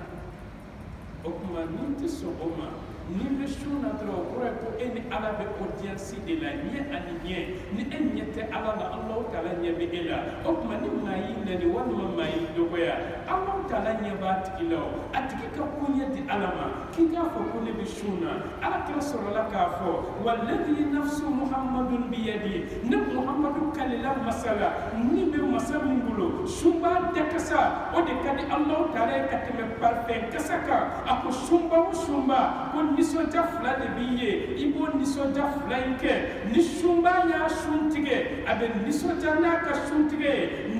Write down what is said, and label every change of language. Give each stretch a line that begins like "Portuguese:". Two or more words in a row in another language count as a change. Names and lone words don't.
Bambara: o tuma n'i tɛ sɔn o ma n'i bɛ sun na dɔrɔn o kɔrɔ ye ko e ni Ala bɛ audience de la ɲɛ ani ɲɛ ni e ɲɛ tɛ Ala la Alahu Taala ɲɛ bɛ e la o tuma ni maa y'i nɛni walima maa y'i dɔgɔya Alahu Taala ɲɛ b'a tigi la o a tigi ka ko ɲɛ di Ala ma k'i k'a fɔ ko ne bɛ sun na Ala kira sɔrɔla k'a fɔ
Arabic: walladhi nafsu Muhammadun biyadi
Bambara: ne Muhammadu kalila masala ni bɛ masa min bolo sunba dakasa o de ka di Alahu Taala ye ka tɛmɛ parfɛn kasa kan a ko sunba o sunba ko nisɔndiya fila de b'i ye i b'o nisɔndiya fila in kɛ ni sunba y'a sun tigɛ a bɛ nisɔndiya n'a ka sun tigɛ ye